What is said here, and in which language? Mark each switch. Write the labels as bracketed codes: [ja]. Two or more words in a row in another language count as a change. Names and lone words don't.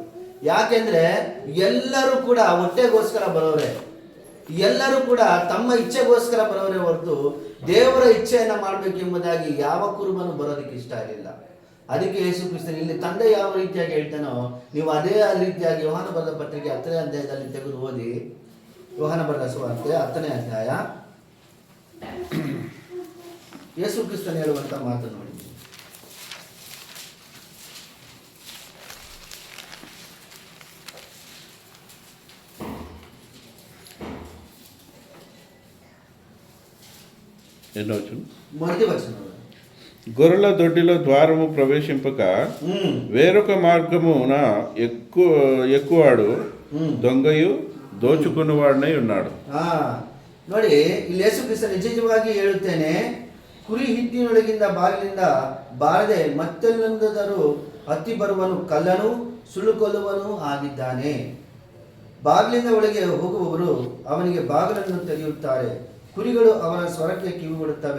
[kn] ಯಾಕೆಂದ್ರೆ ಎಲ್ಲರೂ ಕೂಡ ಹೊಟ್ಟೆಗೋಸ್ಕರ ಬರೋರೆ, ಎಲ್ಲರೂ ಕೂಡ ತಮ್ಮ ಇಚ್ಛೆಗೋಸ್ಕರ ಬರೋರೇ ಹೊರತು ದೇವರ ಇಚ್ಛೆಯನ್ನ ಮಾಡಬೇಕೆಂಬುದಾಗಿ ಯಾವ ಕುರುಬನು ಬರೋದಕ್ಕೆ ಇಷ್ಟ ಇರಲಿಲ್ಲ. ಅದಕ್ಕೆ ಯೇಸು ಕ್ರಿಸ್ತನು ಇಲ್ಲಿ ತಂದೆ ಯಾವ ರೀತಿಯಾಗಿ ಹೇಳ್ತಾನೋ ನೀವು ಅದೇ ರೀತಿಯಾಗಿ ಯೋಹಾನ ಬರೆದ ಪತ್ರಿಕೆ 10ನೇ ಅಧ್ಯಾಯದಲ್ಲಿ ತೆಗೆದು ಓದಿ. ಯೋಹಾನ ಬರೆದ ಸುವಾರ್ತೆ 10ನೇ ಅಧ್ಯಾಯ, ಯೇಸು ಕ್ರಿಸ್ತನು ಹೇಳುವಂತ ಮಾತು ನೋಡಿ. [te] మొదటి వచనం, గొర్రెల దొడ్డిలో ద్వారము ప్రవేశింపక వేరొక మార్గమున ఎక్కువాడు దొంగయు ದೋಚುకున్నవాడనై ఉన్నాడు. [kn] ನೋಡಿ, ಇಲ್ಲಿ ಯೇಸು ಕ್ರಿಸ್ತ ನಿಜವಾಗಿ ಹೇಳುತ್ತೇನೆ, ಕುರಿ ಹಿಟ್ಟಿನೊಳಗಿಂದ ಬಾಗಿಲಿಂದ ಬಾರದೆ ಮತ್ತೆಲ್ಲೊಂದಾದರೂ ಹತ್ತಿ ಬರುವನು ಕಳ್ಳನು ಸುಳ್ಳು ಕೊಲ್ಲುವನು ಆಗಿದ್ದಾನೆ. ಬಾಗಿಲಿಂದ ಒಳಗೆ ಹೋಗುವವರು ಅವನಿಗೆ ಬಾಗಿಲನ್ನು ತೆರೆಯುತ್ತಾರೆ, ಕುರಿಗಳು ಅವನ ಸ್ವರಕ್ಕೆ ಕಿವಿಗೊಡುತ್ತವೆ.